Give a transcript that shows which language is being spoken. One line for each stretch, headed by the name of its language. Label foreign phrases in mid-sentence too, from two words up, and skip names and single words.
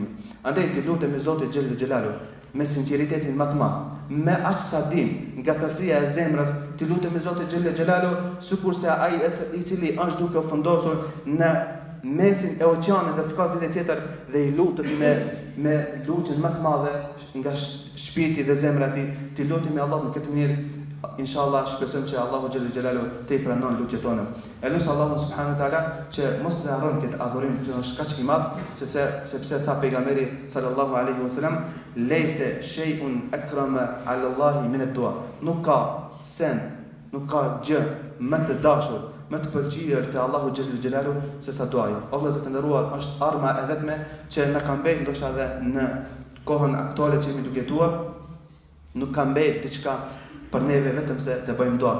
Albanian: Andaj të lutemi Zotit
Arabic: جل جلاله
Albanian: me sinqeritetin më të madh, me aq sa dim, nga thellësia e zemrës, të lutemi Zotit
Arabic: جل جلاله
Albanian: sikurse ai i cili është duke u fundosur në mesin e oqeanit dhe s'ka zgjidhje tjetër, dhe i lutemi me lutjen më të madhe nga shpirti dhe zemra e tij, të lutemi Allahun në këtë mënyrë. Inshallah shpresojmë që Allahu
Arabic: جل جلاله
Albanian: të i pranon lutjet tona. Elus Allahu
Arabic: سبحانه وتعالى
Albanian: që mos të harrojmë këtë adhurim që është kaq i madh, sepse tha pejgamberi
Arabic: صلى الله عليه وسلم, "ليس شيء أكرم على الله من الدعاء."
Albanian: Nuk ka sen, nuk ka gjë më të dashur, më të pëlqyer te Allahu
Arabic: جل جلاله
Albanian: se sa duaja. O vëllezër të nderuar, është arma e vetme që na ka mbetur ndoshta edhe në kohën aktuale që jemi duke jetuar, nuk ka mbetur diçka për neve vetëm se të bëjmë dua.